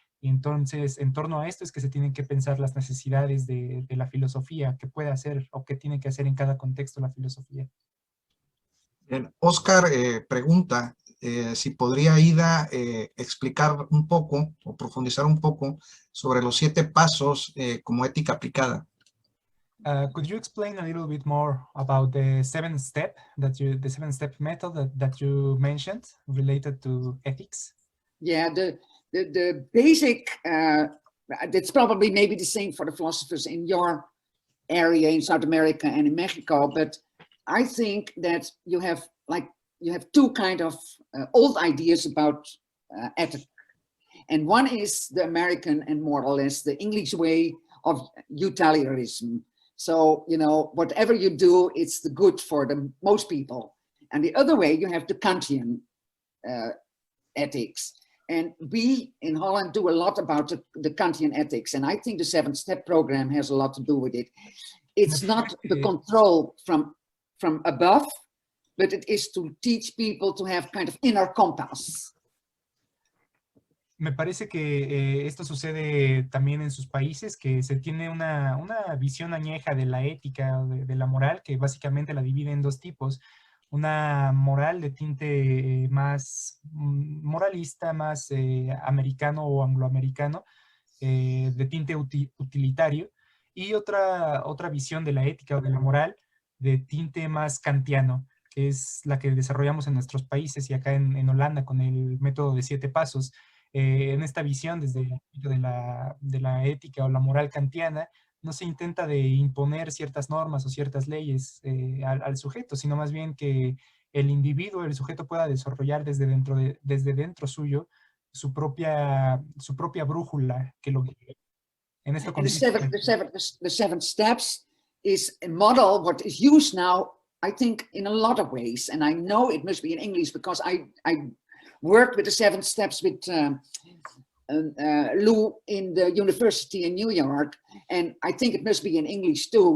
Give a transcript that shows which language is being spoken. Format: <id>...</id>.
<es>Y entonces, en torno a esto es que se tienen que pensar las necesidades de la filosofía, qué puede hacer o qué tiene que hacer en cada contexto la filosofía. Bien, Oscar pregunta si podría Ida explicar un poco o profundizar un poco sobre los 7 pasos como ética aplicada.</es> <en>Could you explain a little bit more about the 7-step method that you mentioned related to ethics? Yeah, the basic, that's probably maybe the same for the philosophers in your area in South America and in Mexico, but I think that you have 2 kind of old ideas about ethics. And one is the American and more or less the English way of utilitarianism. So, you know, whatever you do, it's the good for the most people. And the other way, you have the Kantian ethics. And we in Holland do a lot about the Kantian ethics. And I think the 7-step program has a lot to do with it. It's not the control from above, but it is to teach people to have kind of inner compass.</en> <es>Me parece que esto sucede también en sus países, que se tiene una visión añeja de la ética, de la moral, que básicamente la divide en 2 tipos. Una moral de tinte más moralista, más americano o angloamericano, de tinte utilitario, y otra visión de la ética o de la moral de tinte más kantiano, que es la que desarrollamos en nuestros países y acá en Holanda con el método de 7 pasos. En esta visión, desde el ámbito de la ética o la moral kantiana, no se intenta de imponer ciertas normas o ciertas leyes al sujeto, sino más bien que el individuo, el sujeto pueda desarrollar desde dentro suyo su propia brújula que lo guíe. En esto consiste.</es> <en>The 7 steps is a model what is used now, I think, in a lot of ways. And I know it must be in English because I worked with the 7 steps with Lou in the university in New York, and I think it must be in English too.</en>